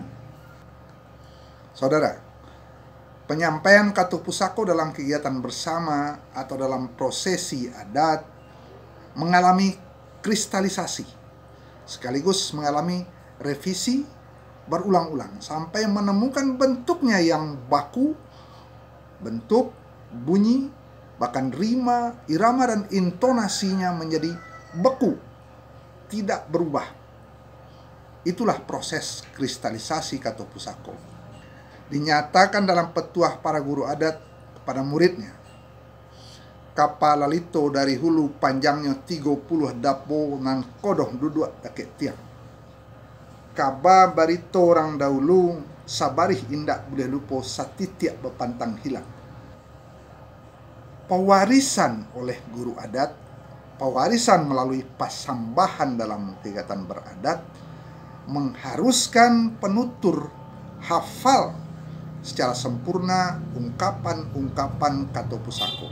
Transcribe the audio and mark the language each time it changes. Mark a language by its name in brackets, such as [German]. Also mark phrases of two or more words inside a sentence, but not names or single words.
[Indonesian] Saudara, penyampaian kata pusako dalam kegiatan bersama atau dalam prosesi adat mengalami kristalisasi, sekaligus mengalami revisi berulang-ulang sampai menemukan bentuknya yang baku, bentuk, bunyi, bahkan rima, irama, dan intonasinya menjadi beku, tidak berubah. Itulah proses kristalisasi kata pusako. Dinyatakan dalam petuah para guru adat kepada muridnya. [Minangkabau] Kapalalito dari hulu panjangnya 30 dapo nan kodoh duduk dakek tiang. Kaba barito orang dahulu sabarih indak boleh lupa satitiak bepantang hilang. [Indonesian] Pewarisan oleh guru adat, pewarisan melalui pasambahan dalam kegiatan beradat, mengharuskan penutur hafal secara sempurna ungkapan-ungkapan kata pusako.